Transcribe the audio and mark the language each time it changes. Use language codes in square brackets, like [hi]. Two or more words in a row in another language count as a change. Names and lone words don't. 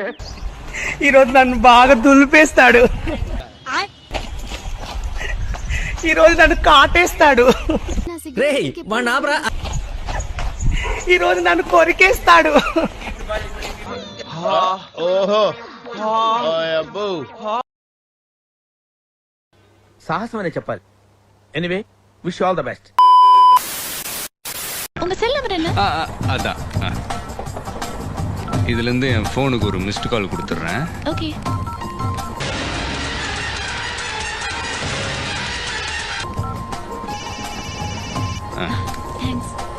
[te] ఈ రోజు నన్ను బాగా దులిపేస్తాడు. ఈ రోజు నన్ను కాటేస్తాడు. ఈ రోజు నన్ను కొరికేస్తాడు. ఓహో అబ్బో. సాహసం అనే చెప్పాలి. [en] anyway wish all the best. [ta] உங்க செல் நம்பர் என்ன? அதான் இதுல இருந்து என் போனுக்கு ஒரு [en] missed call [ta] கொடுத்துறேன். ஓகே. [te] థాంక్స్.